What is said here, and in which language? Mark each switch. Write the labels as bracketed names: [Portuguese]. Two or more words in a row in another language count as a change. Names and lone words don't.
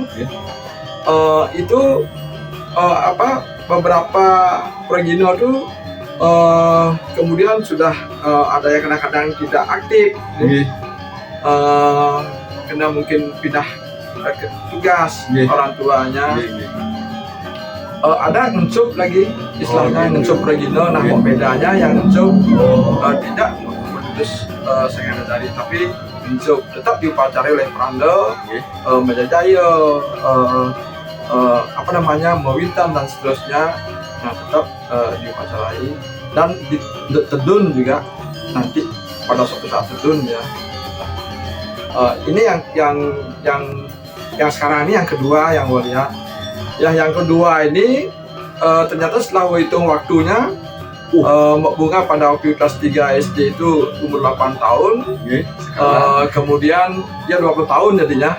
[Indonesian] Itu beberapa Pragino itu kemudian sudah ada yang kadang-kadang tidak aktif, kena mungkin pindah ke tugas orang tuanya. Ada ngencup lagi istilahnya, ngencup Pragino. Nah, bedanya yang ngencup tidak berdudus Sangyang Dadari, tapi ngencup tetap diupacarai oleh Pranda, Majajaya, Mawintan dan seterusnya. Nah, tetap diupacarai dan tedun juga nanti pada suatu saat tedun ya. Ini yang sekarang ini yang kedua yang gue lihat. Yang kedua ini ternyata setelah gue hitung waktunya, Mbak Bunga pada waktu kelas 3 SD itu umur 8 tahun, kemudian dia 20 tahun jadinya.